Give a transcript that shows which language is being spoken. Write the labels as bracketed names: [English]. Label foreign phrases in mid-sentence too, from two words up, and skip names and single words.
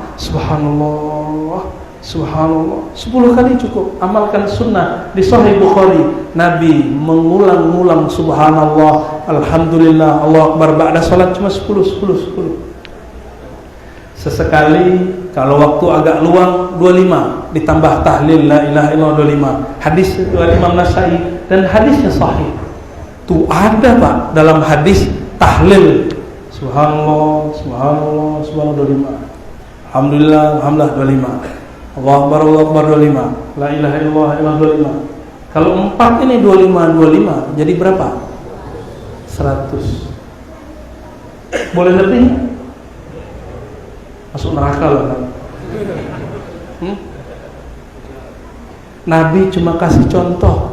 [Arabic] سبحان الله سبحان الله, [Indonesian] 10 kali cukup. Amalkan sunnah. Di Sahih Bukhari, Nabi mengulang-ulang [Arabic] سبحان الله الحمد لله الله أكبر [Indonesian] ba'da salat cuma 10. Sesekali kalau waktu agak luang 25, ditambah tahlil [Arabic] لا إله إلا الله [Indonesian] 25. Hadis riwayat Imam Nasai dan hadisnya sahih. Tuh ada Pak dalam hadis tahlil [Arabic] سبحان الله سبحان الله سبحان الله [Indonesian] 25. [Arabic] الحمد لله الحمد لله 25. الله أكبر الله أكبر 25. لا إله إلا الله 25. [Indonesian] Kalau 4 ini 25 jadi berapa? 100. Boleh lebih? Masuk neraka loh kan? Nabi cuma kasih contoh.